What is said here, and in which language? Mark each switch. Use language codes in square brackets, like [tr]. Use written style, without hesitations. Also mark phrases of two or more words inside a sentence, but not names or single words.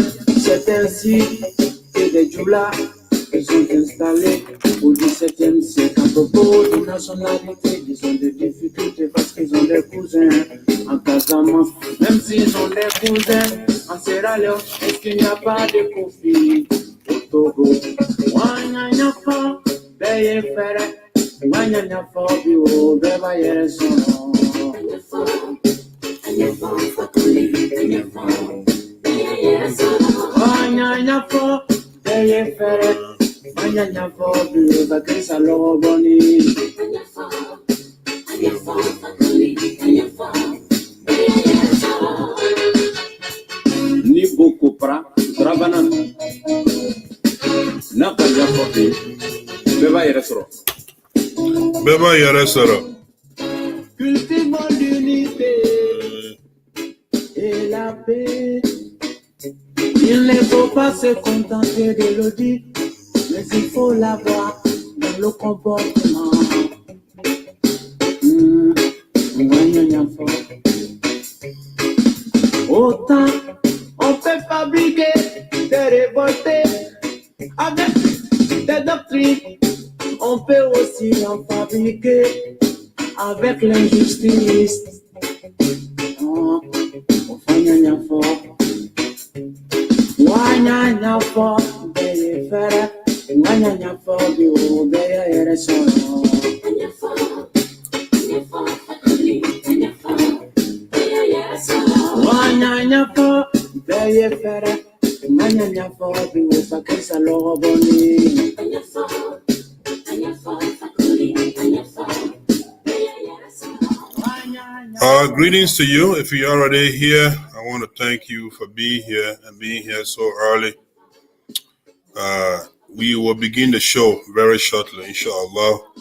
[fr] C'est ainsi que les djoulas se sont installés au XVIIe siècle. À propos de nationalité, ils ont des difficultés parce qu'ils ont des cousins en Casamance. Même s'ils ont des cousins en Sierra Leone, est-ce qu'il n'y a pas de Kofi au Togo? Wanyanya fo, beye fere, wanyanya fo biwo, beba yere sono. Wanyanya fo, beye fere, wanyanya fo biwo, bakisa logo boni. Ni boko pra, trabanan. Na kanya fote, beba yere soro. Beba yere soro. Cultivons l'unité et la paix. Il ne faut pas se contenter de le dire, mais il faut l'avoir dans le comportement. Autant on peut fabriquer des révoltés avec des doctrines, on peut aussi en fabriquer avec l'injustice. Wanyanya fo, beye fere, wanyanya fo biwo, beye yere soro. Wanyanya fo, beye fere, wanyanya fo biwo, bakisa logo boni. [en] Greetings to you. If you're already here, I want to thank you for being here and being here so early. We will begin the show very shortly, inshallah.